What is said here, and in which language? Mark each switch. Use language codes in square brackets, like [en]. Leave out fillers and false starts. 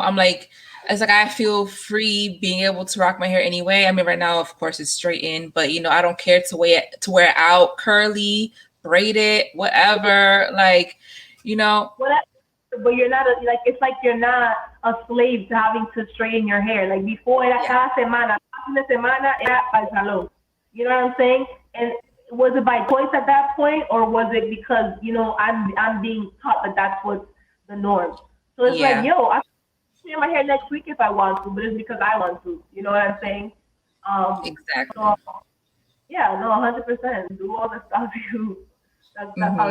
[en] I'm like, it's like I feel free being able to rock my hair anyway. I mean, right now, of course, it's straight in, but I don't care to wear it out curly, braid it, whatever. Like, Whatever, but you're not like, it's like you're not a slave to having to straighten your hair. Like before, [es] era [en] yeah, [es] cada semana, fin de semana era para el salón. [en] You know what I'm saying? And was it by choice at that point, or was it because I'm being taught that that's what's the norm? So it's like, yo, I can straighten my hair next week if I want to, but it's because I want to. You know what I'm saying? exactly. So yeah, no, 100%. Do all the stuff you. That's how